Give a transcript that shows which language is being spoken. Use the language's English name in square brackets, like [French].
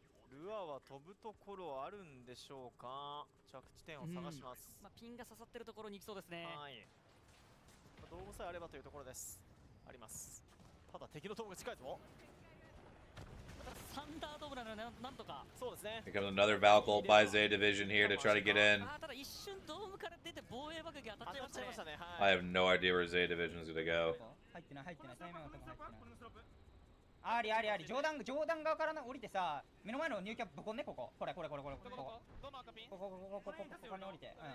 [Japanese] ルアーは飛ぶところあるんでしょうか。着地点を探します。まあ、ピンが刺さってるところに行きそうですね。はい。道具さえあればというところです。あります。ただ敵の道具が近いぞ。サンダードームなのでなんとか。そうですね。 [English] Here comes another Valkyrie by Zeta Division here to try to get in. [Japanese] ただ一瞬ドームから出て防衛爆撃当たっちゃいましたね。 [English] I have no idea where Zeta Division is gonna go. [Japanese] 入ってない入ってない。対面のとこ入ってない。ありありあり。上段側から降りてさ、目の前のニューキャップぶこんね、ここ。これこれこれこれここ。ここに降りて。